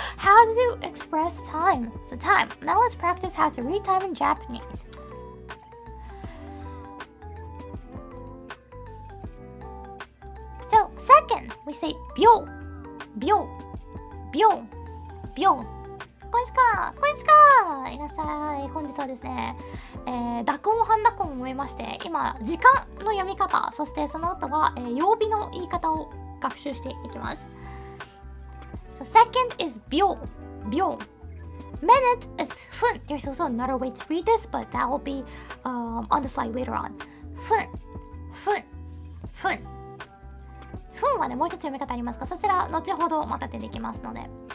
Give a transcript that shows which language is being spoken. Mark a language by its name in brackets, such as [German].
[English] How to express time. So time. Now let's practice how to read time in Japanese. So second, we say 秒, 秒, 秒, 秒. [Japanese] こんにちは。こんにちは。いらっしゃい。本日はですね、濁音、半濁音を終えまして、今、時間の読み方、そしてその後は、曜日の言い方を学習していきます。 [English] So second is 秒, 秒. Minute is 分. There's also another way to read this, but that will be on the slide later on. [Japanese] 分, 分, 分. 分はね、もう一つ読み方ありますが、そちら後ほどまた出てきますので。